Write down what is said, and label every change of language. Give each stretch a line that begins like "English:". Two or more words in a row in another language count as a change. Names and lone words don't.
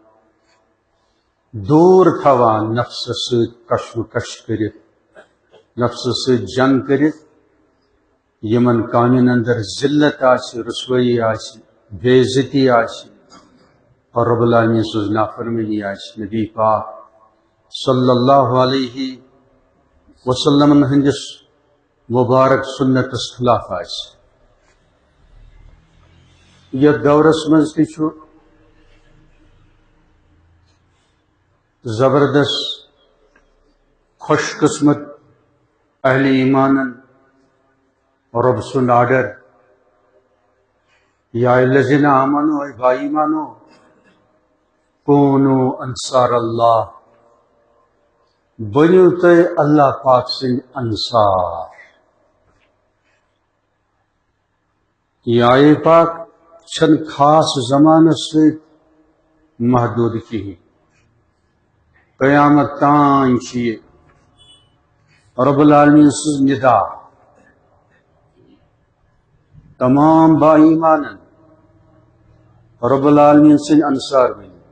Kashmiri: دور تھوان نفس سۭتۍ کشمکش کرت نفس سۭتۍ جنگ کرت یمن کامین اندر ذلت آسی رسوائی آسی بے عزتی آسی اور رب العالمین سٕنٛز نافرمانی آسی نبی پاک
Arabic: صلی اللہ علیہ وسلم
Kashmiri: ہندس مبارک سنتس خلاف آسی. یہ دورس مز تہ چھُ زبردست خوش قسمت اہل ایمانن رب سن آرڈر
Arabic: یا الذین آمنوا
Kashmiri: اے با ایمانو
Arabic: کونوا انصار اللہ
Kashmiri: بنیو تُہۍ اللہ پاک سٕنٛدۍ انصار. یہ آیے پاک چھن خاص زمانس سۭتۍ محدود کہین، قیامت تان چھ یہ رب العالمین سٕنٛز ندا تمام با ایمانن رب العالمین سٕنٛدۍ انصار بنی.